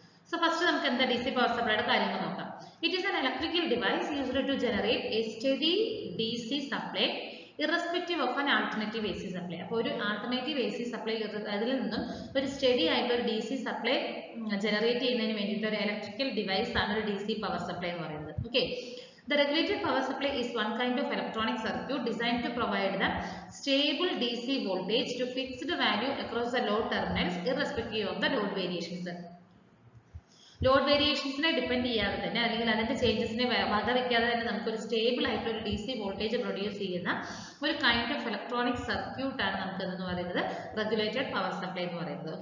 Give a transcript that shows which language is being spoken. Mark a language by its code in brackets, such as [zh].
[en] so first [ml] നമുക്ക് എന്താ [en] DC power സപ്ലൈയുടെ [ml] കാര്യങ്ങൾ നോക്കാം. [en] It is an electrical device used to generate a steady DC supply irrespective of an alternative AC supply. [ml] അപ്പോൾ ഒരു alternative AC supply അതിൽ നിന്നും ഒരു സ്റ്റഡി ആയിട്ടുള്ള ഒരു DC സപ്ലൈ ജനറേറ്റ് ചെയ്യുന്നതിന് വേണ്ടിയിട്ട് ഒരു ഇലക്ട്രിക്കൽ ഡിവൈസ് ആണ് ഒരു DC പവർ സപ്ലൈ എന്ന് പറയുന്നത്. [en] Okay, the regulated power supply is one kind of electronic circuit designed to provide the stable DC voltage to fixed value across the load terminals irrespective of the load variations. [ml] Load വേരിയേഷൻസിനെ depend ചെയ്യാതെ തന്നെ അല്ലെങ്കിൽ അതിന്റെ ചേഞ്ചസിനെ വക വെക്കാതെ തന്നെ നമുക്കൊരു stable ആയിട്ടുള്ള ഒരു DC വോൾട്ടേജ് പ്രൊഡ്യൂസ് ചെയ്യുന്ന ഒരു കൈൻഡ് ഓഫ് ഇലക്ട്രോണിക് സർക്യൂട്ട് ആണ് നമുക്ക് എന്ന് പറയുന്നത് റെഗുലേറ്റഡ് പവർ സപ്ലൈ എന്ന് പറയുന്നത്.